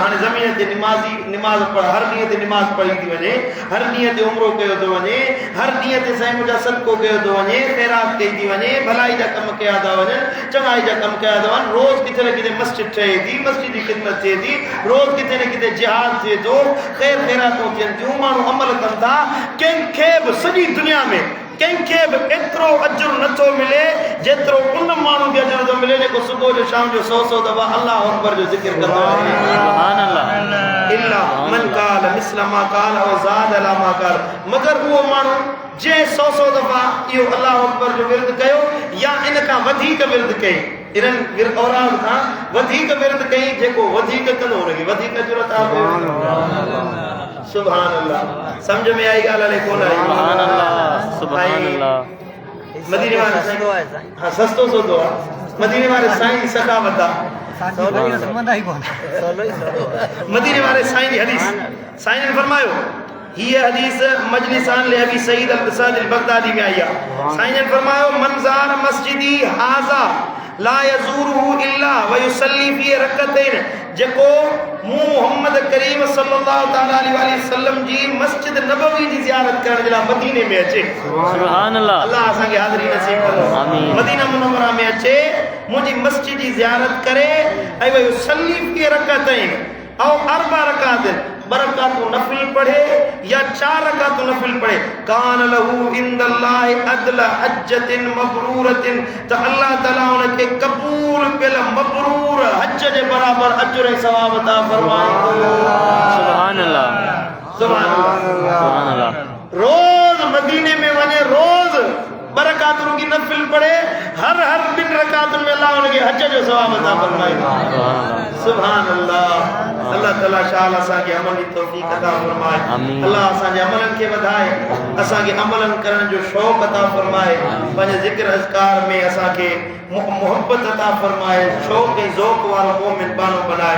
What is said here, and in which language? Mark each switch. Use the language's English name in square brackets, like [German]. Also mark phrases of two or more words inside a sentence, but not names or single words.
[Sindhi] हाणे ज़मीन ते निमाज़ पढ़, हर ॾींहं ते निमाज़ पढ़ी थी वञे, हर ॾींहं ते उमरो कयो थो वञे, हर ॾींहं ते साईं मुंहिंजा सदको कयो थो वञे, ख़ैरात कई थी वञे, भलाई जा कम कया था वञनि, चङाई जा कम कया था वञनि, रोज़ किथे न किथे मस्जिद ठहे थी, मस्जिद जी ख़िदमत थिए थी, रोज़ किथे न किथे जिहाद थिए थो, ख़ैर ख़ैरातूं थियनि थियूं, माण्हू अमल कनि था। कंहिंखे बि सॼी दुनिया में कंहिंखे बि एतिरो अजर नथो मिले जेतिरो उन माण्हू खे अजर थो मिले जेको सुबुह जो शाम जो 100 दफ़ा [Arabic] الله أكبر [Sindhi] जो ज़िक्र कंदो आहे। [Arabic] سبحان الله. إلا من قال مثل ما قال أو زاد على ما قال, [Sindhi] मगर उहो माण्हू जे 100 दफ़ा इहो [Arabic] الله أكبر [Sindhi] जो विर्द कयो या इन खां वधीक विर्द कई, इन्हनि औराद खां वधीक विर्द कई, जेको वधीक कंदो हुनखे वधीक अजर अता कयो। [Arabic] سبحان الله. [Sindhi] समझ में आई ॻाल्हि हले कोन आई? [Arabic] سبحان الله. سبحان الله. [Sindhi] मदीने वारे साईं हाँ सस्तो सौदो आहे। मदीने वारे साईं जी सखावत आहे। मदीने वारे साईं जी हदीस, साईं ने फरमायो हीअ हदीस मजलिसान ले अबी सईद अल बगदादी में आई आहे। साईं ने फरमायो [Arabic] من زار مسجدي هذا لا يزوره إلا و يصلي في ركعتين, [Sindhi] जेको मोहम्मद करीम [Arabic] صلى الله تعالى عليه وسلم [Sindhi] जी मस्जिद नबवी जी ज़ियारत करण जे लाइ मदीने में अचे। [Arabic] سبحان الله. [Sindhi] अल्लाह असांखे हाज़िरी नसीब करो। आमीन। मदीना मुनव्वरा में अचे, मुंहिंजी मस्जिद जी ज़ियारत करे ऐं [Arabic] و يصلي في ركعتين أو أربع ركعات, [Sindhi] 2 रकातूं नफिल पढ़े या 4 रकातूं नफिल पढ़े, [Arabic] كان له عند الله عدل حجة مبرورة, [Sindhi] त [Arabic] الله تعالى [Sindhi] उनखे कबूल कयल मबरूर हज जे बराबर अजर ऐं सवाब अता फरमाईंदो। [Arabic] سبحان الله. سبحان الله. سبحان الله. [Sindhi] रोज मदीने में वञे, रोज 2 रकातूं की नफिल पढ़े, हर 2 रकातुनि में अल्लाह उनखे हज जो सवाब अता फरमाईंदो। [Arabic] سبحان الله. الله تعالى [Sindhi] शाल असांखे अमल जी तौफीक अता फरमाए। अल्लाह असांजे अमलनि खे वधाए, असांखे अमलनि करण जो शौक़ अता फरमाए, पंहिंजे ज़िक्र अज़कार में असांखे मोहब्बत अता फरमाए, शौक़ ऐं ज़ौक़ वारो मोमिन बानो बनाए।